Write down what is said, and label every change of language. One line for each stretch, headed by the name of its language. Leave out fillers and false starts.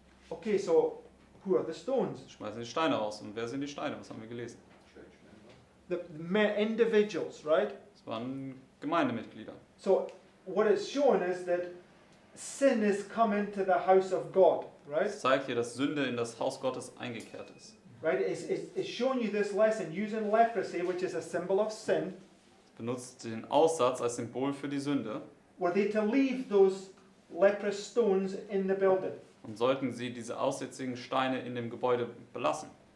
English: Okay, so who are the stones?
German: Sie schmeißen die Steine raus. Und wer sind die Steine? Was haben wir gelesen?
English: The individuals, right?
German: Das waren Gemeindemitglieder.
English: So what it's showing is that sin has come into the house of God, right?
German: Es zeigt hier, dass Sünde in das Haus Gottes eingekehrt ist.
English: Right? It's showing you this lesson using leprosy, which is a symbol of sin.
German: Es benutzt den Aussatz als Symbol für die Sünde.
English: Were they to leave those leprous stones in the building?
German: Und sollten sie diese aussätzigen Steine in dem Gebäude belassen?